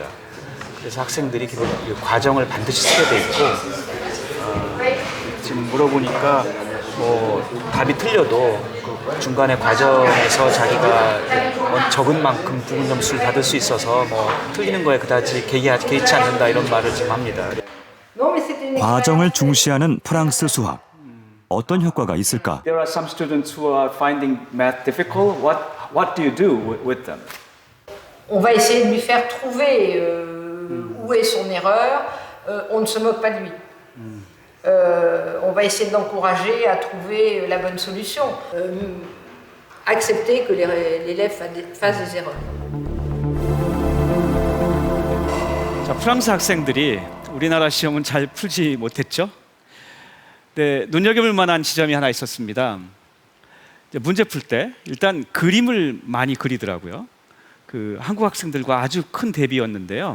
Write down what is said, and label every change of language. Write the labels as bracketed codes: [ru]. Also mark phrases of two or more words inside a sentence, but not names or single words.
[ko] 그래서 학생들이 그 과정을 반드시 쓰게 돼 있고 지금 물어보니까 답이 틀려도 그 중간에 과정에서 자기가 적은 만큼 부분 점수를 받을 수 있어서 틀리는 거에 그다지 개의치 않는다 이런 말을 지금 합니다. 과정을 중시하는 프랑스 수학. 어떤 효과가 있을까? [en] There are some students who are finding math difficult. What do you do with them? [fr] On va essayer de lui faire trouver où est son erreur. On ne se moque pas de lui. On va essayer de l'encourager à trouver la bonne solution. Accepter que l'élève fasse des erreurs. [ko] 자, 프랑스 학생들이 우리나라 시험은 잘 풀지 못했죠. 네, 눈여겨볼 만한 지점이 하나 있었습니다. 문제 풀 때 일단 그림을 많이 그리더라고요. 그 한국 학생들과 아주 큰 대비였는데요.